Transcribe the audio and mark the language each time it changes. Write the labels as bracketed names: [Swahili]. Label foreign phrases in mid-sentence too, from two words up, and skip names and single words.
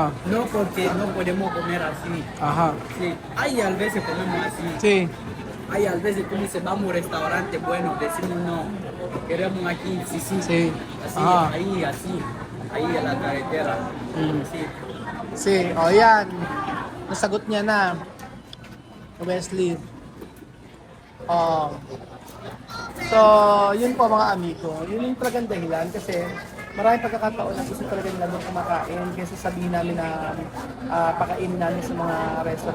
[Spanish] No porque no podemos comer así. aha. Sí, hay a veces comemos así. Sí. Hay a veces tú dices, vamos a un restaurante bueno, decimos no, queremos aquí, sí, sí. Sí. Así, Ah. ahí en la carretera. Mm. Sí. [Filipino] Sí, o yan. Nasagot niya na. Wesley. Oh. So, yun po mga amigo. Yun yung talagang dahilan kasi maraming pagkakataon na gusto talaga nila doon kumakain kaysa sabihin namin na pakainin namin sa mga restaurant.